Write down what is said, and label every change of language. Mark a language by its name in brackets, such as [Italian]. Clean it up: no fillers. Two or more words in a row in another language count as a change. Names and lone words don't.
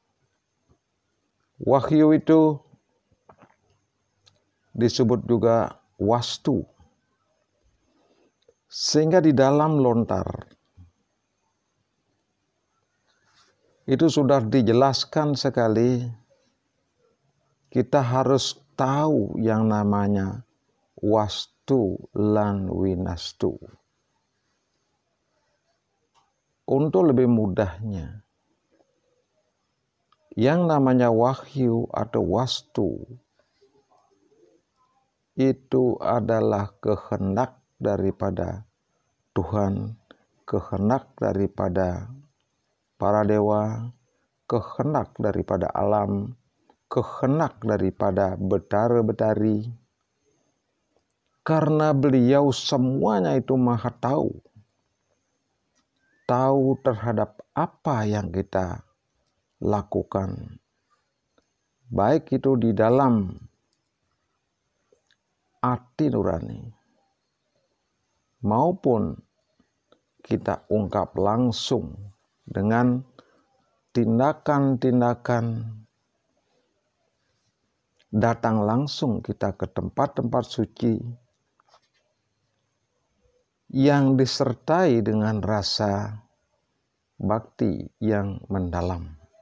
[Indonesian] Wahyu itu disebut juga wastu. Sehingga di dalam lontar itu sudah dijelaskan sekali, kita harus tahu yang namanya wastu lan winastu. Untuk lebih mudahnya, yang namanya wahyu atau wastu itu adalah kehendak daripada Tuhan, kehendak daripada para dewa, kehendak daripada alam, kehendak daripada betara-betari. Karena beliau semuanya itu maha tahu. Tahu terhadap apa yang kita lakukan. Baik itu di dalam hati nurani, maupun kita ungkap langsung dengan tindakan-tindakan, datang langsung kita ke tempat-tempat suci yang disertai dengan rasa bakti yang mendalam.